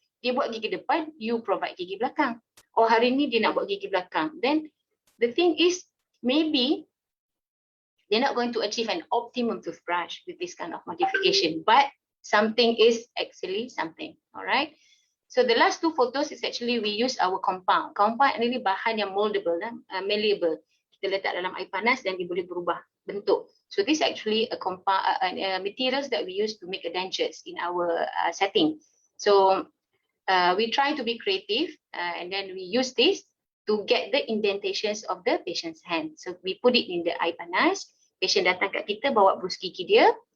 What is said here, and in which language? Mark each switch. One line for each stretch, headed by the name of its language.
Malay: Dia buat gigi depan,
English: you provide
Malay: gigi belakang. Oh hari ni dia nak buat gigi belakang.
English: Then the thing is, maybe they're not going to achieve an optimum toothbrush with this kind of modification, but something is actually something. All right. So the last two photos is actually we use our compound.
Malay: Compound ini bahan yang moldable, malleable. Kita letak dalam air panas dan dia boleh berubah bentuk.
English: So this is actually a compound materials that we use to make a dentures in our setting. So we try to be creative and then we use this to get the indentations of the patient's hand. So we put it in the
Malay: air panas. Patient datang kat kita bawa brus gigi dia.